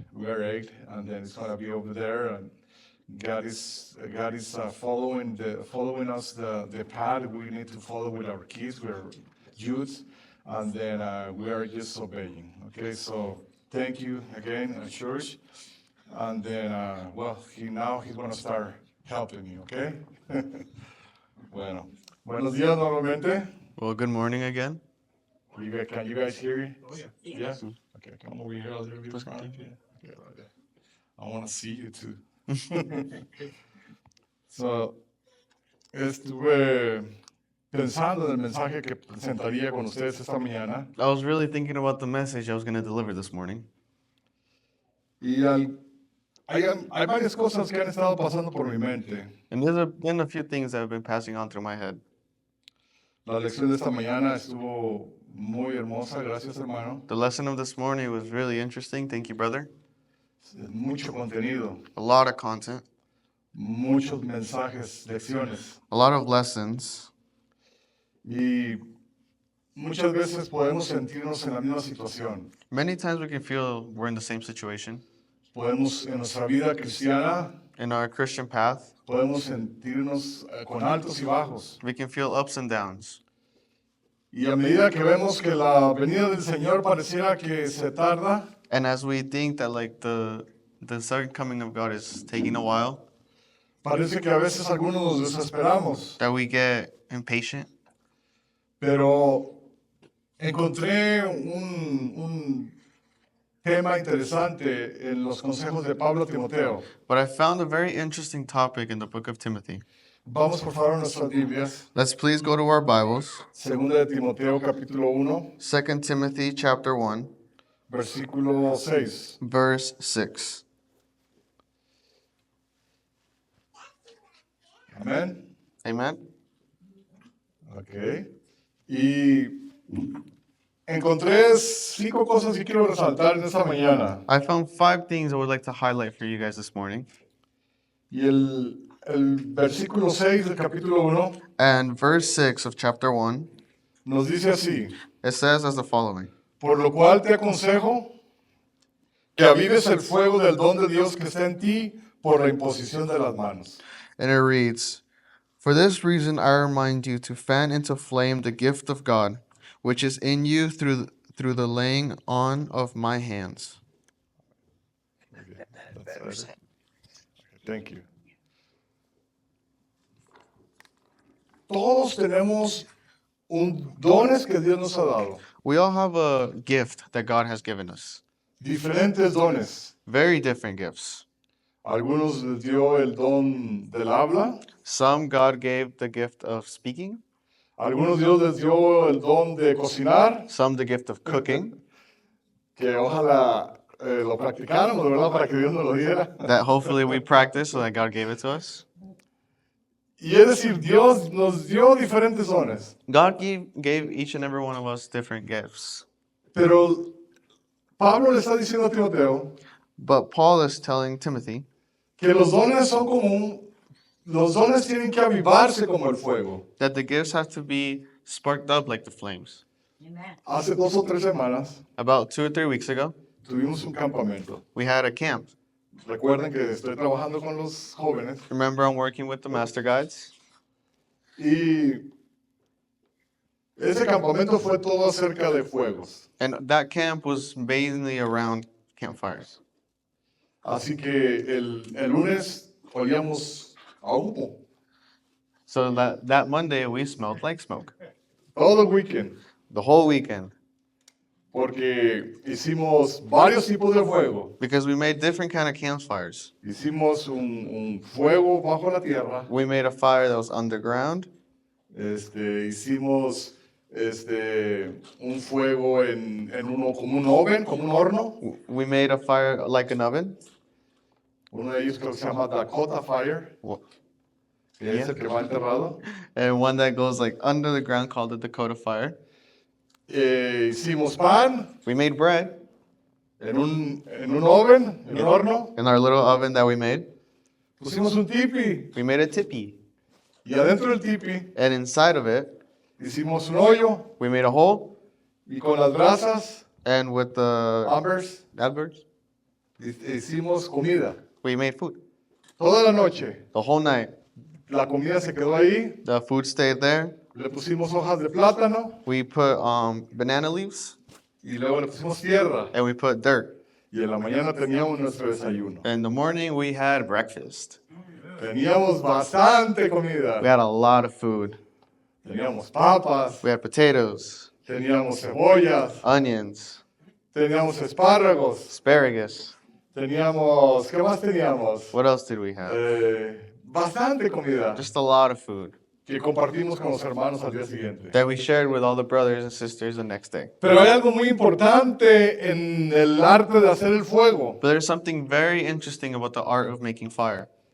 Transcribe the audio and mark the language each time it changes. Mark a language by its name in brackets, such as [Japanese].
[English] We are eight, and then it's gonna be over there. And God is following us the path we need to follow with our kids, with our youth, and then we are just obeying. Okay, so thank you again, church, and then well, he's gonna start helping me. Okay. [Spanish] Bueno, buenos días nuevamente. [English] Well, good morning again. Can you guys hear me? Oh yeah. Yeah. Okay, come over here a little bit front. Yeah. Okay, like that. I want to see you too. [Spanish] So, estuve pensando en el mensaje que presentaría con ustedes esta mañana [English] I was really thinking about the message I was going to deliver this morning. [Spanish] y hay varias cosas que han estado pasando por mi mente. [English] And there's been a few things that have been passing on through my head. [Spanish] La lección de esta mañana estuvo muy hermosa, gracias hermano. [English] The lesson of this morning was really interesting. Thank you, brother. [Spanish] Mucho contenido, [English] A lot of content, [Spanish] muchos mensajes, lecciones. [English] a lot of lessons. [Spanish] Y muchas veces podemos sentirnos en la misma situación. [English] Many times we can feel we're in the same situation. [Spanish] Podemos en nuestra vida cristiana, [English] In our Christian path, [Spanish] podemos sentirnos con altos y bajos. [English] we can feel ups and downs. [Spanish] Y a medida que vemos que la venida del Señor pareciera que se tarda, [English] And as we think that like the second coming of God is taking a while, [Spanish] parece que a veces algunos nos desesperamos. [English] that we get impatient. [Spanish] Pero encontré un tema interesante en los consejos de Pablo a Timoteo. [English] But I found a very interesting topic in the book of Timothy. [Spanish] Vamos por favor a nuestras Biblias. [English] Let's please go to our Bibles. [Spanish] Segunda de Timoteo capítulo 1, [English] 2 Timothy chapter 1, [Spanish] versículo 6. [English] verse 6. [Spanish] Amén. [English] Amen. Ok. [Spanish] Y encontré 5 cosas que quiero resaltar en esta mañana. [English] I found 5 things I would like to highlight for you guys this morning. [Spanish] Y el versículo 6 del capítulo 1 [English] And verse 6 of chapter 1, [Spanish] nos dice así: [English] it says as the following. [Spanish] por lo cual te aconsejo que avives el fuego del don de Dios que está en ti por la imposición de las manos. [English] And it reads, for this reason I remind you to fan into flame the gift of God, which is in you through the laying on of my hands. That's better. Thank you. [Spanish] todos tenemos dones que Dios nos ha dado. [English] We all have a gift that God has given us. [Spanish] Diferentes dones. [English] Very different gifts. [Spanish] Algunos les dio el don del habla. [English] Some God gave the gift of speaking, [Spanish] Algunos Dios les dio el don de cocinar. [English] some the gift of cooking, [Spanish] Que ojalá lo practicáramos, ¿verdad? Para que Dios nos lo diera. [English] that hopefully we practice so that God gave it to us. [Spanish] Y es decir, Dios nos dio diferentes dones. [English] God gave each and every one of us different gifts. [Spanish] Pero Pablo le está diciendo a Timoteo [English] But Paul is telling Timothy [Spanish] que los dones son como los dones tienen que avivarse como el fuego. [English] that the gifts have to be sparked up like the flames. [Spanish] Hace 2 o 3 semanas [English] About 2 or 3 weeks ago, [Spanish] tuvimos un campamento. [English] we had a camp. [Spanish] Recuerden que estoy trabajando con los jóvenes [English] Remember, I'm working with the Master Guides. [Spanish] y ese campamento fue todo acerca de fuegos. [English] And that camp was mainly around campfires. [Spanish] Así que el lunes olíamos a humo. [English] So that Monday, we smelled like smoke. [Spanish] Todo el weekend. [English] The whole weekend. [Spanish] Porque hicimos varios tipos de fuego. [English] Because we made different kind of campfires. [Spanish] Hicimos un fuego bajo la tierra. [English] We made a fire that was underground. [Spanish] Hicimos un fuego en uno como un oven, como un horno. [English] We made a fire like an oven. [Spanish] Uno de ellos creo que se llama Dakota Fire, que es el que va enterrado. [English] And one that goes like under the ground called the Dakota fire. [Spanish] Hicimos pan [English] We made bread [Spanish] en un oven, en un horno. [English] in our little oven that we made. [Spanish] Pusimos un tipi [English] We made a tipi. [Spanish] y adentro del tipi [English] And inside of it, [Spanish] hicimos un hoyo [English] we made a hole. [Spanish] y con las brasas, [English] And with the ambers, adverts, [Spanish] hicimos comida. [English] we made food. [Spanish] Toda la noche [English] The whole night. [Spanish] la comida se quedó ahí. [English] The food stayed there. [Spanish] Le pusimos hojas de plátano [English] We put banana leaves. [Spanish] y luego le pusimos tierra. [English] And we put dirt. [Spanish] Y en la mañana teníamos nuestro desayuno. [English] In the morning, we had breakfast. [Spanish] Teníamos bastante [English] We [Spanish] comida. [English] had a lot of food. [Spanish] Teníamos papas, [English] We had potatoes, [Spanish] teníamos cebollas, [English] onions, [Spanish] teníamos espárragos, [English] asparagus. [Spanish] teníamos, ¿qué más teníamos? [English] What else did we have? [Spanish] Bastante comida [English] Just a lot of food [Spanish] que compartimos con los hermanos al día siguiente. [English] that we shared with all the brothers and sisters the next day. [Spanish] Pero hay algo muy importante en el arte de hacer el fuego. [English] But there's something very interesting about the art of making fire.